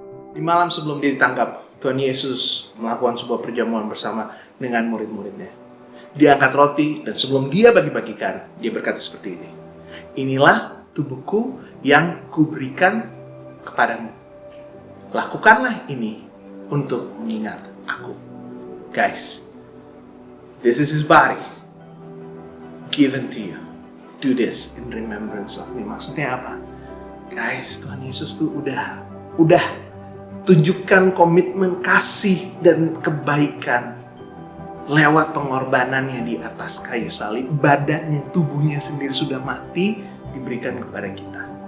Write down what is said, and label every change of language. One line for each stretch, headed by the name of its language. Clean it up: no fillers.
Indonesian: Di malam sebelum dia ditangkap, Tuhan Yesus melakukan sebuah perjamuan bersama dengan murid-muridnya. Dia angkat roti dan sebelum dia bagi-bagikan, dia berkata seperti ini. Inilah tubuhku yang kuberikan kepadamu. Lakukanlah ini untuk mengingat aku.
English: Guys, this is his body given to you. Do this in remembrance of me.
Indonesian: Maksudnya apa? Guys, Tuhan Yesus tuh udah tunjukkan komitmen kasih dan kebaikan lewat pengorbanannya di atas kayu salib. Badannya, tubuhnya sendiri sudah mati, diberikan kepada kita.